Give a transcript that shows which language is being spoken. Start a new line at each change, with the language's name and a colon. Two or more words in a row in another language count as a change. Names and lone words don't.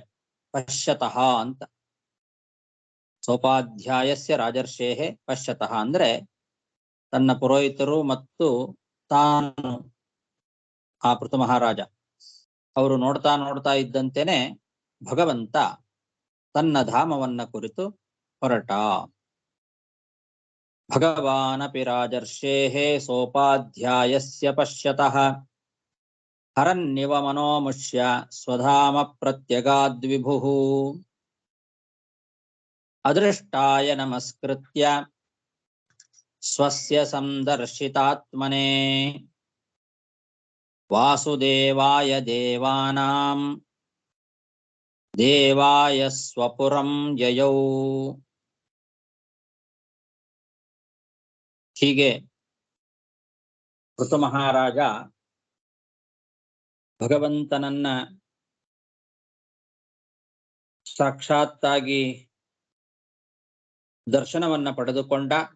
Kannada: ಪಶ್ಯತಃ ಅಂತ,
Sanskrit: ಸೋಪಾಧ್ಯಾಯಸ್ಯ ರಾಜರ್ಷೇಃ ಪಶ್ಯತಃ
Kannada: ಅಂದ್ರೆ ತನ್ನ ಪುರೋಹಿತರು ಮತ್ತು ತಾನು ಆ ಪೃಥು ಮಹಾರಾಜ ಅವರು ನೋಡ್ತಾ ನೋಡ್ತಾ ಇದ್ದಂತೆನೆ ಭಗವಂತ ತನ್ನ ಧಾಮವನ್ನ ಕುರಿತು ಹೊರಟ.
Sanskrit: ಭಗವಾನಪಿ ರಾಜರ್ಷೇಃ ಸೋಪಾಧ್ಯಾಯಸ್ಯ ಪಶ್ಯತಃ ಹರನ್ನಿವ ಮನೋಮುಷ್ಯ ಸ್ವಧಾಮ ಪ್ರತ್ಯಗಾದ್ವಿಭುಃ. ಅದೃಷ್ಟಾಯ ನಮಸ್ಕೃತ್ಯ ಸ್ವಸ್ಯ ಸಂದರ್ಶಿತಾತ್ಮನೇ ವಾಸುದೇವಾಯ ದೇವಾನಾಂ ದೇವಾಯ ಸ್ವಪುರಂ ಯಯೌ.
Kannada: ಹೀಗೆ ಋತು ಮಹಾರಾಜ ಭಗವಂತನನ್ನ ಸಾಕ್ಷಾತ್ತಾಗಿ ದರ್ಶನವನ್ನ ಪಡೆದುಕೊಂಡ.